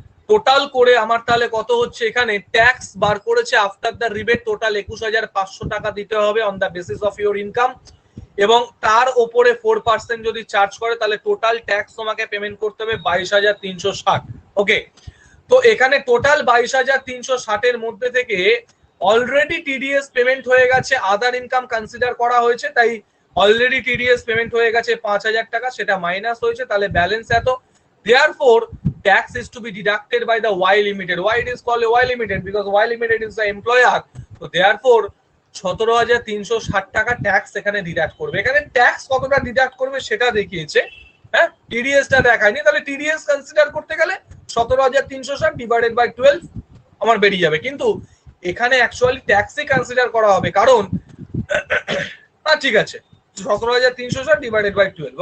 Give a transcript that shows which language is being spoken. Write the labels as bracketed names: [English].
[Bangla] Total করে আমার তাহলে কত হচ্ছে, এখানে ট্যাক্স বার করেছে [English] after the rebate [Bangla] টোটাল 21,500 টাকা দিতে হবে [English] on the basis of your income, [Bangla] এবং তার উপরে 4% যদি চার্জ করে তাহলে টোটাল ট্যাক্স তোমাকে পেমেন্ট করতে হবে 22,360। ওকে, তো এখানে টোটাল 22,360 এর মধ্যে থেকে অলরেডি টিডিএস পেমেন্ট হয়ে গেছে, আদার ইনকাম কনসিডার করা হয়েছে, তাই অলরেডি টিডিএস পেমেন্ট হয়ে গেছে 5,000 টাকা, সেটা মাইনাস হয়েছে, তাহলে ব্যালেন্স এত। [English] Therefore, tax is to be deducted by the Y Limited. Why it is called Y Limited? Because Y Limited is the employer. So therefore, [Bangla] 17,360 টাকা ট্যাক্স এখানে ডিডাক্ট করবে। এখানে ট্যাক্স কতটা ডিডাক্ট করবে সেটা দেখিয়েছে, হ্যাঁ, টিডিএসটা দেখায়নি। তাহলে টিডিএস কনসিডার করতে গেলে 17,360 ডিভাইডেড বাই 12 আমার বেরিয়ে যাবে, কিন্তু এখানে অ্যাকচুয়ালি ট্যাক্সই কনসিডার করা হবে, কারণ ঠিক আছে 17,360 ডিভাইডেড বাই 12।